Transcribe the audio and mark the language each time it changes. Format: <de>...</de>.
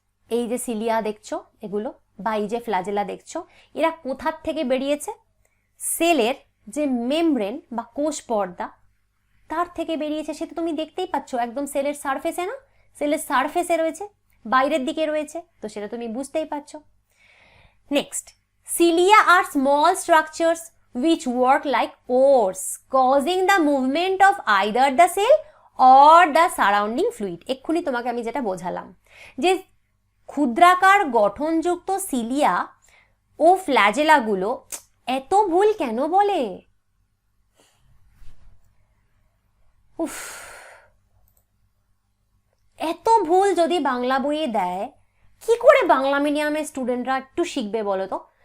<bn>এই যে সিলিয়া দেখছো এগুলো, বা এই যে ফ্ল্যাজেলা দেখছো, এরা কোথার থেকে বেরিয়েছে? সেলের যে মেমব্রেন বা কোষ পর্দা তার থেকে বেরিয়েছে। সেটা তুমি দেখতেই পাচ্ছ একদম সেলের সারফেসে না, সেলের সারফেসে রয়েছে, বাইরের দিকে রয়েছে, তো সেটা তুমি বুঝতেই পারছো।</bn> <en>Next, cilia are small structures which work like pores causing the movement of either the cell or the surrounding fluid।</en> <bn>এক্ষুনি তোমাকে আমি যেটা বোঝালাম যে ক্ষুদ্রাকার গঠনযুক্ত সিলিয়া ও ফ্ল্যাজেলাগুলো, এত ভুল কেন বলে? উফ, এত ভুল যদি বাংলা বইয়ে দেয়, কি করে বাংলা মিডিয়ামের স্টুডেন্টরা একটু শিখবে বলো তো?</bn>